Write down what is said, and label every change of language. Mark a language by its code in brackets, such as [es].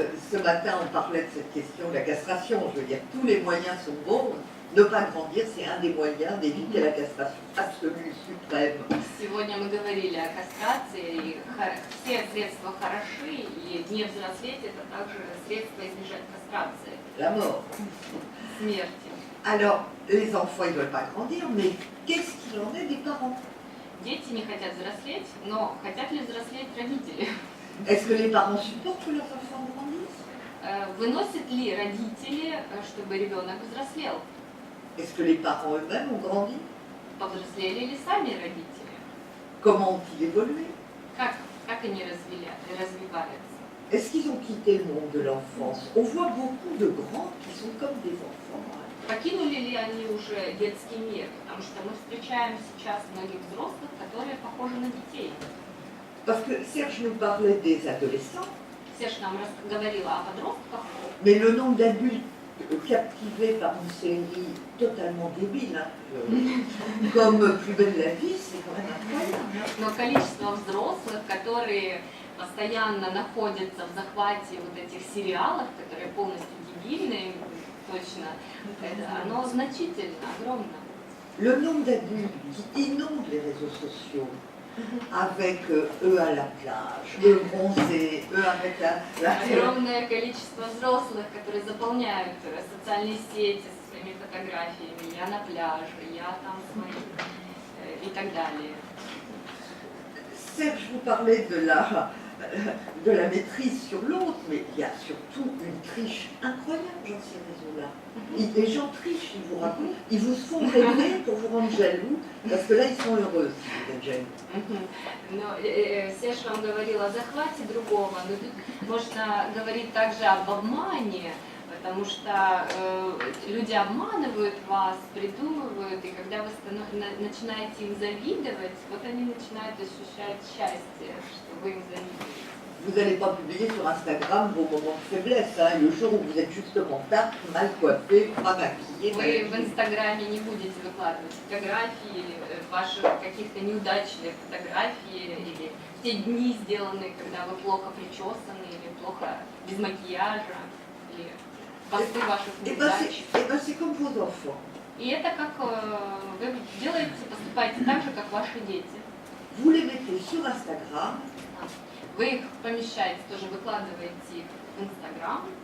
[fr] Ce matin, on parlait de cette question de la castration. Je veux dire, tous les moyens sont bons. Ne pas grandir, c'est un des moyens d'éviter la castration absolue, suprême. [ru] Сегодня мы говорили о кастрации, и все средства хороши, и не взрослеть это также средство избежать кастрации. [fr] La mort. [ru] Смерти. [fr] Alors, les enfants, ils ne veulent pas grandir, mais qu'est-ce qu'il en est des parents? [ru] Дети не хотят взрослеть, но хотят ли взрослеть родители? [fr] Est-ce que les parents supportent que leurs enfants grandissent? [ru] Выносят ли родители, чтобы ребенок взрослел? [fr] Est-ce que les parents eux-mêmes ont grandi? [ru] Повзрослели ли сами родители? [fr] Comment ont-ils évolué? [ru] Как они развиваются? [fr] Est-ce qu'ils ont quitté le monde de l'enfance? On voit beaucoup de grands qui sont comme des enfants. [ru] Покинули ли они уже детский мир? Потому что мы встречаем сейчас многих взрослых, которые похожи на детей. [fr] Parce que Serge nous parlait des adolescents, [ru] Серж нам говорила о подростках, [fr] mais le nombre d'adultes captivés par une série totalement débile, comme Plus belle la vie, c'est quand même incroyable. [ru] но количество взрослых, которые постоянно находятся в захвате вот этих сериалов, которые полностью дебильные, точно, оно значительно, огромно. [fr] Le nombre d'adultes qui inondent les réseaux sociaux, avec eux à la plage, eux bronzés, eux avec la [ru] Огромное количество взрослых, которые заполняют социальные сети со своими фотографиями. Я на пляже, я там с моим и так далее. [fr] Serge vous parlait de la maîtrise sur l'autre, mais il y a surtout une triche incroyable dans ces réseaux-là. Les gens trichent, ils vous racontent, ils vous font rêver pour vous rendre jaloux, parce que là ils sont heureux si vous êtes jaloux. [ru] Но Серж вам говорил о захвате другого, но тут можно говорить также об обмане, потому что люди обманывают вас, придумывают, и когда вы начинаете им завидовать, вот они начинают ощущать счастье, что вы им завидуете. [fr] Vous n'allez pas publier sur Instagram vos moments de faiblesse, hein, le jour où vous êtes justement tard, mal coiffé, pas maquillé. [ru] Вы в Инстаграме не будете выкладывать фотографии, ваших каких-то неудачных фотографий, или те дни сделанные, когда вы плохо причесаны, или плохо без макияжа, или посты ваших неудач. [fr] C'est comme vos enfants. [ru] И это как вы делаете, поступаете так же, как ваши дети. [fr] Vous les mettez sur Instagram. [ru] Вы их помещаете, тоже выкладываете их в Инстаграм.